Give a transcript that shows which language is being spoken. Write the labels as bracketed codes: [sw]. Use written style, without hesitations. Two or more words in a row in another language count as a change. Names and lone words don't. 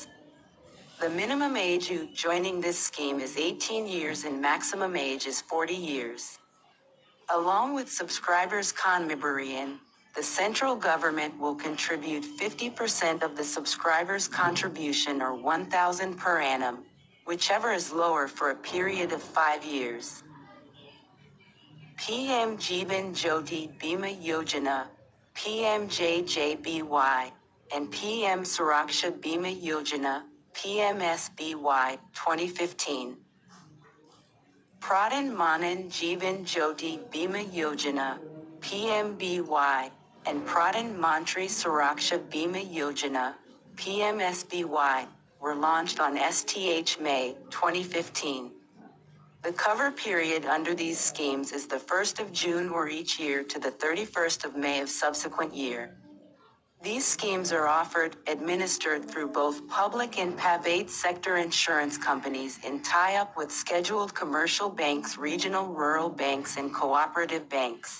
[en] The minimum age joining this scheme is 18 years and maximum age is 40 years. Along with subscribers' contribution, the central government will contribute 50% of the subscriber's contribution, or $1,000 per annum, whichever is lower, for a period of 5 years. PM Jeevan Jyoti Bima Yojana, PMJJBY, and PM Suraksha Bima Yojana, PMSBY, 2015. Pradhan Mantri Jeevan Jyoti Bima Yojana, PMBY, and Pradhan Mantri Suraksha Bima Yojana, PMSBY, were launched on May 2015. The cover period under these schemes is the 1st of June or each year to the 31st of May of subsequent year. These schemes are administered through both public and private sector insurance companies in tie-up with scheduled commercial banks, regional rural banks, and cooperative banks.